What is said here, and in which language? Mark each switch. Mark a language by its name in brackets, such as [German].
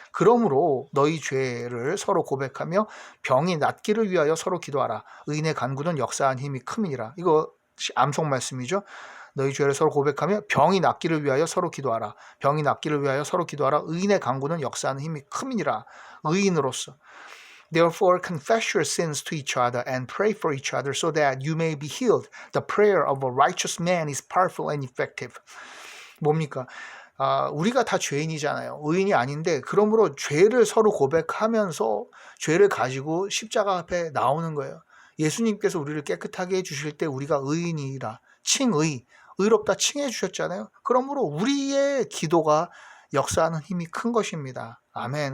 [Korean] 그러므로 너희 죄를 서로 고백하며 병이 낫기를 위하여 서로 기도하라. 의인의 간구는 역사한 힘이 큼이니라. 이거 암송 말씀이죠. 너희 죄를 서로 고백하며 병이 낫기를 위하여 서로 기도하라. 병이 낫기를 위하여 서로 기도하라. 의인의 간구는 역사하는 힘이 큼이니라. 의인으로서. [English] Therefore confess your sins to each other and pray for each other so that you may be healed. The prayer of a righteous man is powerful and effective. [Korean] 뭡니까? 우리가 다 죄인이잖아요. 의인이 아닌데 그러므로 죄를 서로 고백하면서 죄를 가지고 십자가 앞에 나오는 거예요. 예수님께서 우리를 깨끗하게 해주실 때 우리가 의인이라 의롭다 칭해 주셨잖아요. 그러므로 우리의 기도가 역사하는 힘이 큰 것입니다. 아멘.